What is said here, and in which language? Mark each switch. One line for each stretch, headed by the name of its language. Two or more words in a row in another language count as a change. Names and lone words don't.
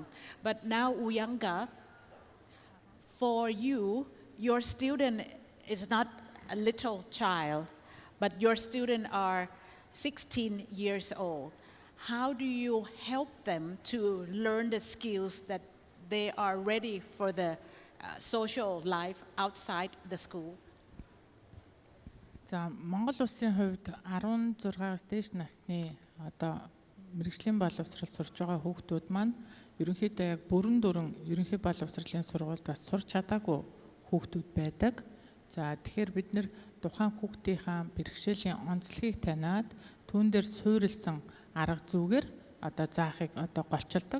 English: But now Uyanga, for you, your student is not a little child, but your students are 16 years old. How do you help them to learn the skills that they are ready for the social life outside the school?
Mongolian: За Монгол улсын хувьд 16-аас дээш насны одоо мэргэжлийн боловсрол сурж байгаа хүүхдүүд маань ерөнхийдөө яг бүрэн дүрэн ерөнхий боловсролын сургуульд бас сурч чадаагүй хүүхдүүд байдаг. За тэгэхээр бид нэр тухайн хүүхдийнхаа бэрхшээлийн онцлогийг таниад түүн дээр суурилсан арга зүйгээр одоо заахыг одоо голчилдог.